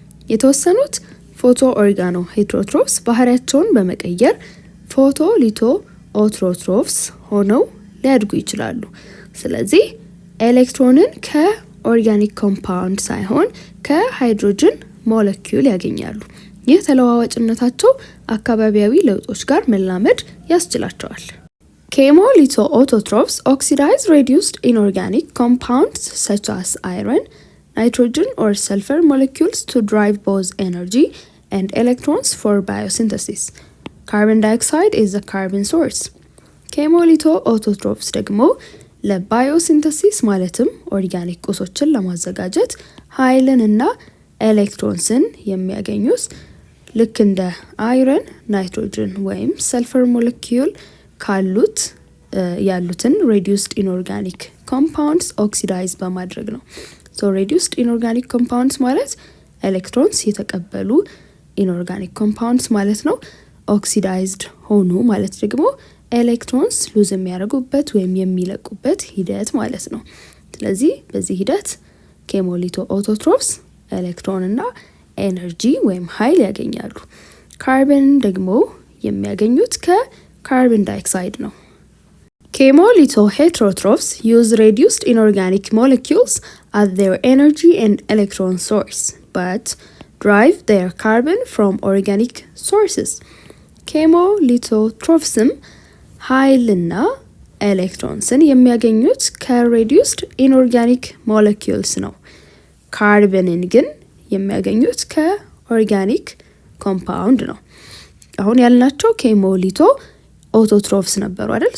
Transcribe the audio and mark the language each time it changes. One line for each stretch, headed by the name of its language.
Amharic: የተወሰኑት ፎቶኦርጋኖሄterotrophs ባህሪያቸውን በመቀየር ፎቶሊቶአውቶትሮፍስ ሆነው ሊያድጉ ይችላሉ። ስለዚህ ኤሌክትሮንን ከኦርጋኒክ ኮምፓውንድ ሳይሆን ከሃይድሮጅን ሞለኪውል ያገኛሉ። ይህ ተለዋዋጭነታቸው አካባቢያዊ ለውጦች ጋር መላመድ ያስችላቸዋል።
English: Chemolithoautotrophs oxidize reduced inorganic compounds such as iron, nitrogen or sulfur molecules to drive both energy and electrons for biosynthesis. Carbon dioxide is a carbon source.
Amharic: Chemolithoautotrophs ደግሞ ለባዮሲንተሲስ ማለትም ኦርጋኒክ ቁሶችን ለማዘጋጀት ኃይልን እና ኤሌክትሮንስን የሚያገኙት ልክ እንደ አይረን፣ ናይትሮጅን ወይም ሰልፈር ሞለኪውል ካሉት ያሉትን reduced inorganic compounds oxidize በማድረግ ነው።
English: So
Amharic: reduced inorganic compounds ማለት ኤሌክትሮንስ የተቀበሉ inorganic compounds ማለት ነው። oxidized ሆኑ ማለት ደግሞ ኤሌክትሮንስ ሉዝ የሚያደርጉበት ወይም የሚለቁበት ሂደት ማለት ነው። ስለዚህ በዚህ ሂደት ቼሞሊቶአውቶትሮፍስ ኤሌክትሮን እና ኤነርጂ ወይም ኃይል ያገኛሉ። ካርበን ደግሞ የሚያገኙት ከካርበን ዳይኦክሳይድ ነው።
English: ኬሞሊቶ ሄትሮትሮፍስ use reduced inorganic molecules as their energy and electron source, but derive their carbon from organic sources.
Amharic: ኬሞሊቶትሮፍስም ኃይልና ኤሌክትሮንስን የሚያገኙት ከሬዲዩስድ ኢንኦርጋኒክ ሞለኪውልስ ነው። ካርበንን ግን የሚያገኙት ከኦርጋኒክ ኮምፓውንድ ነው። አሁን ያልናቸው ኬሞሊቶ ኦቶትሮፍስ ነበሩ አይደል?